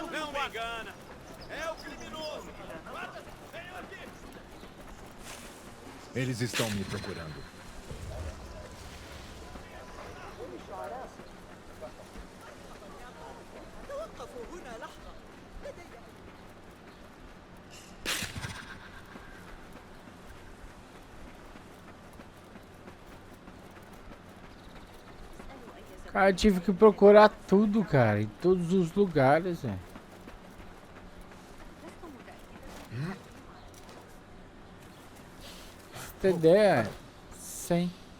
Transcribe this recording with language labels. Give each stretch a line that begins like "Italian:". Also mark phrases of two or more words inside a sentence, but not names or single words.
Portuguese: não me engana. É o criminoso. Venham aqui. Eles estão me procurando.
Arabic: توقفوا هنا لحظة. لدي
Portuguese: Cara, eu tive que procurar tudo, cara, em todos os lugares, velho. Pra ter ideia, 100.